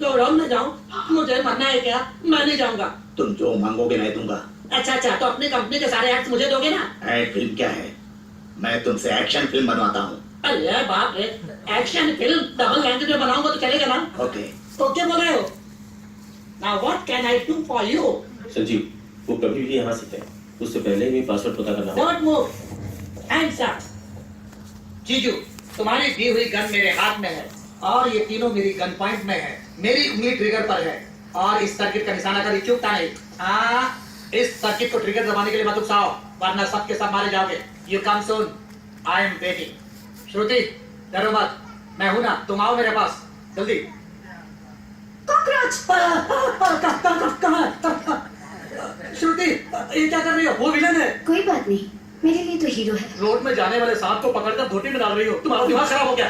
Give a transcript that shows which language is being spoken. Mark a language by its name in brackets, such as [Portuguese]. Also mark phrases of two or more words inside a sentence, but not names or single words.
[Hindi] गोडाउन में जाऊँ? मुझे मरना है क्या? मैं नहीं जाऊंगा। तुम जो मांगोगे मैं दूंगा। अच्छा अच्छा, तो अपनी कंपनी के सारे एक्ट मुझे दोगे ना? [English] ad film [Hindi] क्या है, मैं तुमसे [English] action film [Hindi] बनवाता हूँ। अरे बाप रे, [English] action film double language [Hindi] में बनाऊंगा तो चलेगा ना? ओके ओके बोल रहे हो? [English] Now what can I do for you? [Hindi] संजीव, वो कभी भी यहाँ सकते हैं, उससे पहले ही पासवर्ड पता करना होगा। [English] Don't move. Hands up. [Hindi] जीजू, तुम्हारी दी हुई गन मेरे हाथ में है और ये तीनों मेरी [English] gun point [Hindi] में है। मेरी उंगली ट्रिगर पर है और इस सर्किट का निशाना कभी चूकता नहीं। हाँ, इस सर्किट को ट्रिगर दबाने के लिए मत उकसाओ, वरना सबके सब मारे जाओगे। [English] You come soon. I am waiting. [Hindi] श्रुति, डरो मत, मैं हूं ना, तुम आओ मेरे पास जल्दी। कॉकरोच! श्रुति, ये क्या कर रही हो? वो विलन है। कोई बात नहीं, मेरे लिए तो हीरो है। रोड में जाने वाले सांप को पकड़कर धोती में डाल रही हो, तुम्हारा दिमाग खराब हो गया।